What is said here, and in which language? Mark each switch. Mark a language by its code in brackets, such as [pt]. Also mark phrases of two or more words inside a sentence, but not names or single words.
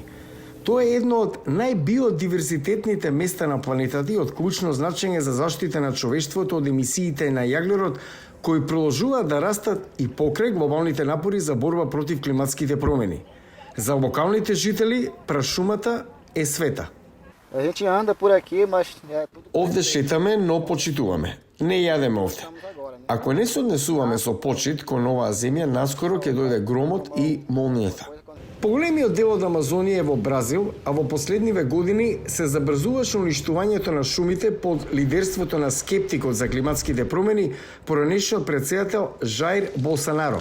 [mk] Тоа е едно од најбиодиверзитетните места на планетата и од клучно значење за заштита на човештвото од емисиите на јаглерод кои продолжуваат да растат и покрај глобалните напори за борба против климатските промени. За локалните жители прашумата е света. [pt] A gente anda por aqui, mas é tudo... [mk] Овде шетаме, но почитуваме. Не јадеме овде. Ако не се однесуваме со почит кон оваа земја, наскоро ќе дојде громот и молнијата. Поголемиот дел од Амазонија е во Бразил, а во последниве години се забрзуваше уништувањето на шумите под лидерството на скептикот за климатските промени, поранешниот претседател Жаир Болсонаро.